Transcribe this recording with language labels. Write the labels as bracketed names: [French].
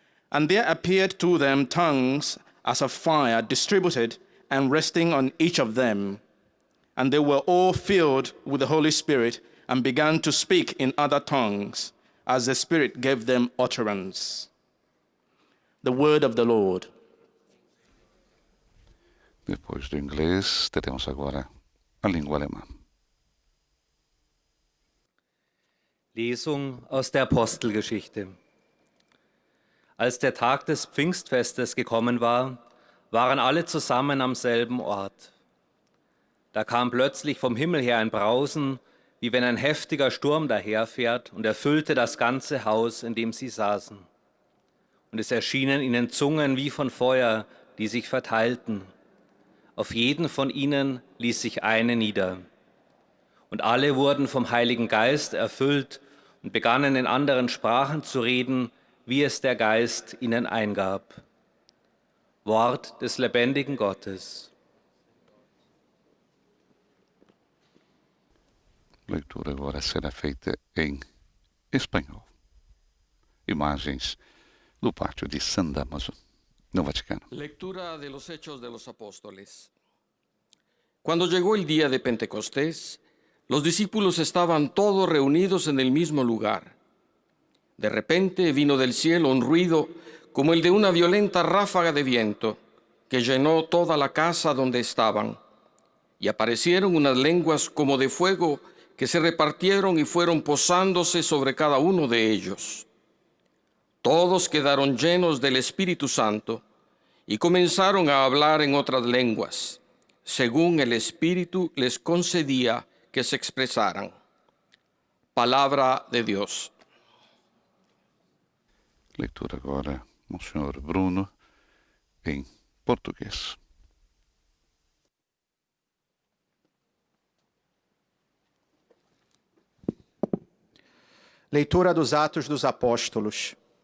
[English] And there appeared to them tongues as of fire, distributed and resting on each of them. And they were all filled with the Holy Spirit and began to speak in other tongues, as the Spirit gave them utterance. The word of the Lord. [Portuguese] Depois do inglês, teremos agora a língua alemã. [German] Lesung aus der Apostelgeschichte. Als der Tag des Pfingstfestes gekommen war, waren alle zusammen am selben Ort. Da kam plötzlich vom Himmel her ein Brausen, wie wenn ein heftiger Sturm daherfährt, und erfüllte das ganze Haus, in dem sie saßen. Und es erschienen ihnen Zungen wie von Feuer, die sich verteilten. Auf jeden von ihnen ließ sich eine nieder. Und alle wurden vom Heiligen Geist erfüllt und begannen in anderen Sprachen zu reden, wie es der Geist ihnen eingab. Wort des lebendigen Gottes. [Portuguese] A leitura agora será feita em espanhol. Imagens do pátio de San Damaso, no Vaticano. [Spanish] Lectura de los Hechos de los Apóstoles. Cuando llegó el día de Pentecostés, los discípulos estaban todos reunidos en el mismo lugar. De repente vino del cielo un ruido como el de una violenta ráfaga de viento que llenó toda la casa donde estaban. Y aparecieron unas lenguas como de fuego que se repartieron y fueron posándose sobre cada uno de ellos. Todos quedaron llenos del Espíritu Santo y comenzaron a hablar en otras lenguas, según el Espíritu les concedía que se expresaran. Palabra de Dios. [Portuguese] Leitura agora, Monsenhor Bruno, em português. Leitura dos Atos dos Apóstolos.